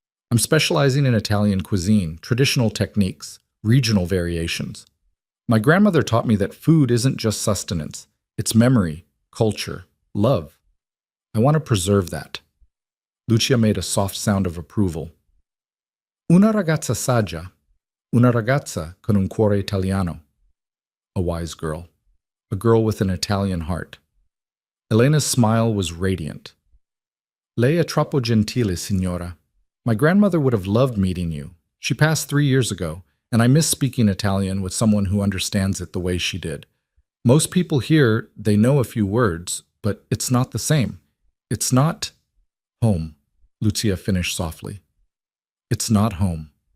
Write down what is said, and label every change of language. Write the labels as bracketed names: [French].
[English] I'm specializing in Italian cuisine, traditional techniques, regional variations. My grandmother taught me that food isn't just sustenance. It's memory, culture, love. I want to preserve that. Lucia made a soft sound of approval. [Italian] Una ragazza saggia, una ragazza con un cuore italiano. [English] A wise girl, a girl with an Italian heart. Elena's smile was radiant. [Italian] Lei è troppo gentile, signora. [English] My grandmother would have loved meeting you. She passed 3 years ago, and I miss speaking Italian with someone who understands it the way she did. Most people here, they know a few words, but it's not the same. It's not home, Lucia finished softly. It's not home.